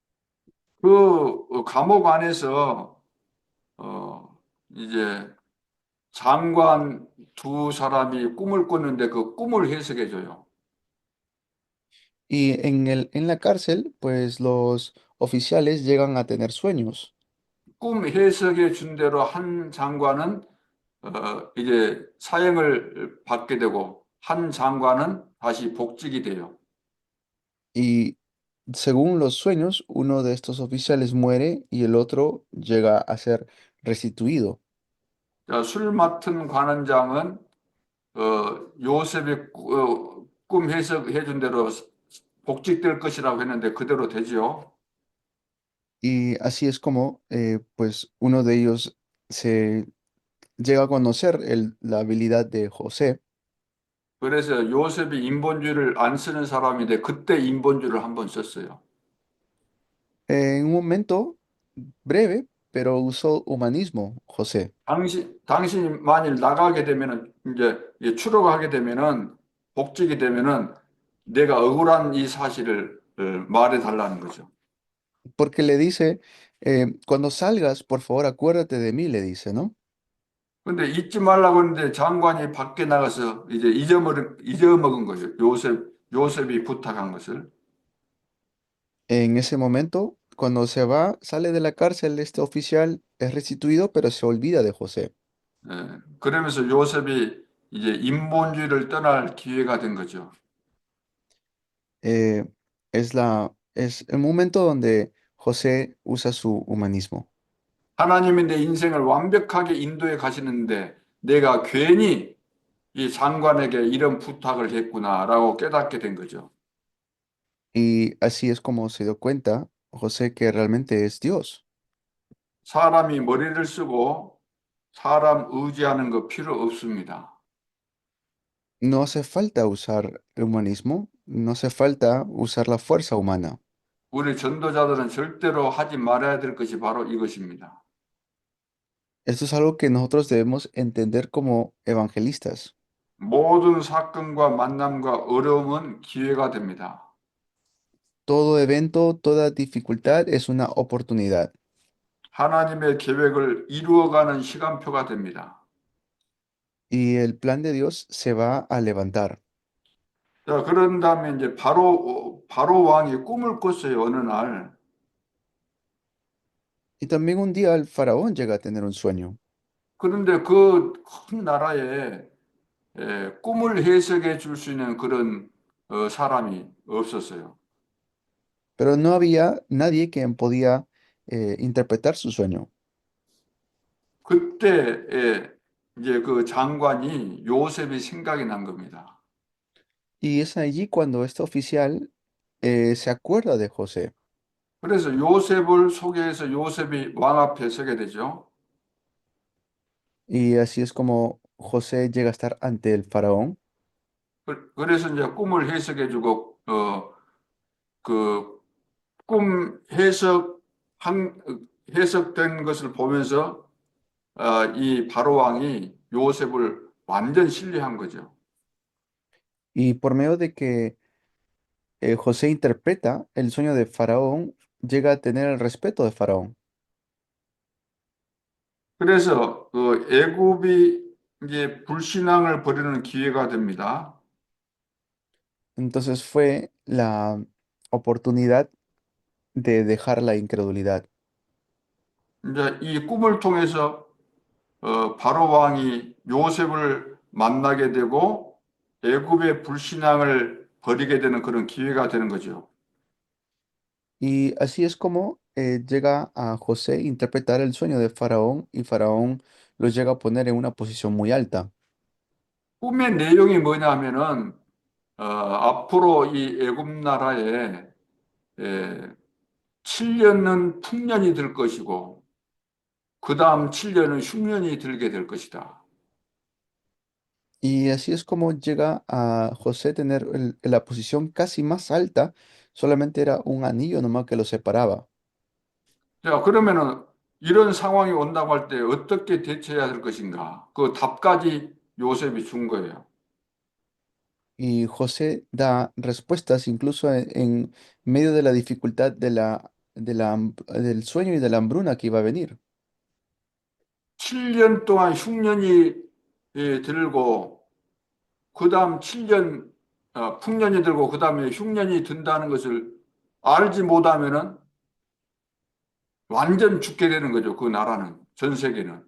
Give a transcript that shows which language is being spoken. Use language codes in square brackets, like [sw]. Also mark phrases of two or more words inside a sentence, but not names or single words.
[ko] 감옥 안에서 어, 이제 장관 두 사람이 꿈을 꿨는데 그 꿈을 해석해 줘요. [es] Y en la cárcel, pues los oficiales llegan a tener sueños. [ko] 꿈 해석해 준 대로 한 장관은 이제 사형을 받게 되고 한 장관은 다시 복직이 돼요. [es] Y según los sueños, uno de estos oficiales muere y el otro llega a ser restituido. [ko] 자, 술 맡은 관원장은 요셉의 꿈 해석해 준 대로 복직될 것이라고 했는데 그대로 되지요. [es] Y así es como pues uno de ellos se llega a conocer la habilidad de José. [ko] 그래서 요셉이 인본주의를 안 쓰는 사람인데 그때 인본주의를 한번 썼어요. [es] En un momento breve, pero usó humanismo, José. [ko] 당신이 만일 나가게 되면은 이제 추록하게 되면은 복직이 되면은 내가 억울한 이 사실을 말해 달라는 거죠. [es] Porque le dice, cuando salgas, por favor, acuérdate de mí, le dice, ¿no? [ko] 근데 잊지 말라고 했는데 장관이 밖에 나가서 이제 잊어먹은 거죠. 요셉이 부탁한 것을. [es] En ese momento, cuando se va, sale de la cárcel, este oficial es restituido, pero se olvida de José. [ko] 그러면서 요셉이 이제 인본주의를 떠날 기회가 된 거죠. [es] Eh, es el momento donde José usa su humanismo. [ko] 하나님이 내 인생을 완벽하게 인도해 가시는데 내가 괜히 이 장관에게 이런 부탁을 했구나라고 깨닫게 된 거죠. [es] Y así es como se dio cuenta José que realmente es Dios. [ko] 사람이 머리를 쓰고 사람 의지하는 거 필요 없습니다. [es] No hace falta usar el humanismo, no hace falta usar la fuerza humana. [ko] 우리 전도자들은 절대로 하지 말아야 될 것이 바로 이것입니다. [es] Esto es algo que nosotros debemos entender como evangelistas. [ko] 모든 사건과 만남과 어려움은 기회가 됩니다. [es] Todo evento, toda dificultad es una oportunidad [ko] 하나님의 계획을 이루어가는 시간표가 됩니다. [es] y el plan de Dios se va a levantar. [ko] 자, 그런 다음에 이제 바로 왕이 꿈을 꿨어요, 어느 날. [es] Y también un día el faraón llega a tener un sueño, [ko] 그런데 그 큰 나라에 꿈을 해석해 줄 수 있는 그런 사람이 없었어요. [es] pero no había nadie quien podía interpretar su sueño. [ko] 그때 이제 그 장관이 요셉이 생각이 난 겁니다. [es] Y es allí cuando este oficial se acuerda de José. [ko] 그래서 요셉을 소개해서 요셉이 왕 앞에 서게 되죠. [es] Y así es como José llega a estar ante el faraón. [ko] 그래서 이제 꿈을 해석해 주고 그 꿈 해석된 것을 보면서 이 바로 왕이 요셉을 완전 신뢰한 거죠. [es] Y por medio de que José interpreta el sueño de faraón, llega a tener el respeto de faraón. [ko] 그래서 그 애굽이 이제 불신앙을 벌이는 기회가 됩니다. [es] Entonces fue la oportunidad de dejar la incredulidad. [ko] 이제 이 꿈을 통해서 바로 왕이 요셉을 만나게 되고 애굽의 불신앙을 벌이게 되는 그런 기회가 되는 거죠. [es] Y así es como llega a José interpretar el sueño de faraón y faraón lo llega a poner en una posición muy alta. [ko] 꿈의 내용이 뭐냐면은 앞으로 이 애굽 나라에 에, 7년은 풍년이 들 것이고 그 다음 7년은 흉년이 들게 될 것이다. [es] Y así es como llega a José tener la posición casi más alta, solamente era un anillo nomás que lo separaba. [ko] 자, 그러면은 이런 상황이 온다고 할 때 어떻게 대처해야 될 것인가? 그 답까지 요셉이 준 거예요. [es] Y José da respuestas incluso en medio de la dificultad del sueño y de la hambruna que iba a venir. [ko] 7년 동안 흉년이 들고 그 다음 7년 풍년이 들고 그 다음에 흉년이 든다는 것을 알지 못하면은 완전 죽게 되는 거죠. 그 나라는 전 세계는.